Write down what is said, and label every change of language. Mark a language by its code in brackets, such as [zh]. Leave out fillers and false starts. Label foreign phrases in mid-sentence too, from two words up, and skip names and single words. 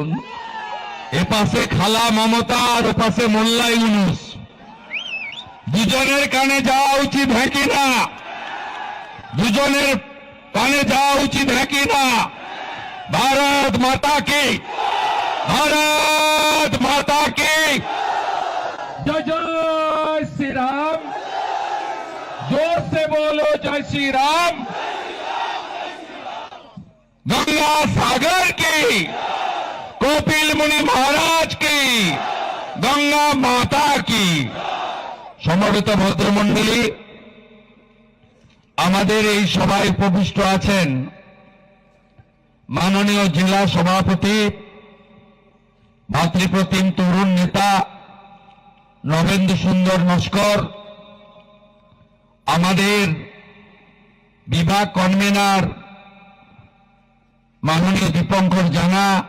[bn] এপাশে খালা মমতা আর ওপাশে মোল্লা ইউনুস, দুজনের কানে যাওয়া উচিত হয় কিনা? দুজনের কানে যাওয়া উচিত হয় কিনা? [hi] भारत माता की, भारत माता की। जय जय श्री राम, जोर से बोलो जय श्री राम। गंगा सागर की, कपिल मुनि महाराज की, गंगा माता की। [bn] সম্মানিত ভদ্রমণ্ডলী, আমাদের এই সভায় উপবিষ্ট আছেন মাননীয় জেলা সভাপতি, ভাতৃপ্রতিম তরুণ নেতা নবেন্দু সুন্দর নস্কর, আমাদের বিভাগ কনভেনার মাননীয় দীপঙ্কর জানা,